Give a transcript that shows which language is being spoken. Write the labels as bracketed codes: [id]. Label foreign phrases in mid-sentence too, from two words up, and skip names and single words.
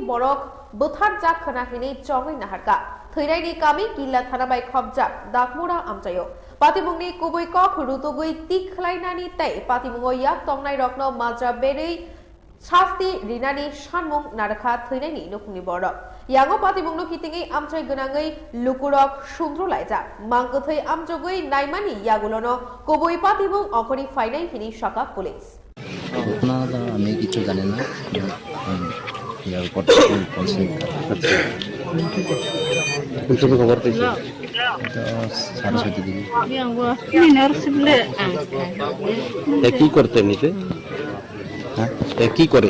[trp] बरक बोथार जाक खोनाखिनि चङै नाहारका थैनायनि कामि किल्ला थाना बाय खबजाक दागमुरा आमचायो पातिमुंगनि कुबै कक रुतुगै तिखलायनानि तै पातिमुंगो याक तंनाय रत्न माज्रा बेरै शास्ति रिनानि सानमुं नारखा थैनायनि नुखुमनि बरक यांगो पातिमुंगनो कितिङै आमचाय गोनाङै लुकुरक सुंद्रलायजा मांगथै आमजगै नायमानि यागुलनो कुबै पातिमुं अखनि फाइनाय हिनि शाखा पुलिस [bn] ঘটনাটা আমি কিছু জানি না, ইয়ার উপর খবর পেয়েছি সরস্বতী দিদি। কি করতে এমনিতে, কি করে?